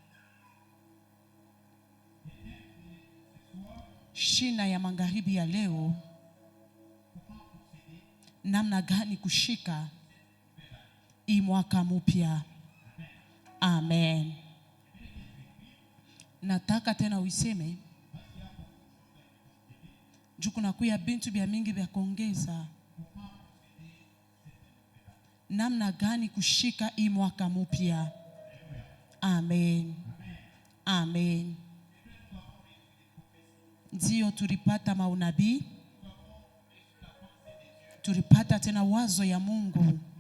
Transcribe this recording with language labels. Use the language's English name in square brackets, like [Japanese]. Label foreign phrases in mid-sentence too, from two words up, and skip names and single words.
[Swahili] Shina ya magharibi ya leo, namna gani kushika hii mwaka mpya. Amen. Nataka tena uiseme juu kuna kuya bintu bya mingi bya kuongeza. namna gani kushika hii mwaka mpya. Amen. Amen. Ndio tulipata maunabii, tulipata tena wazo ya Mungu.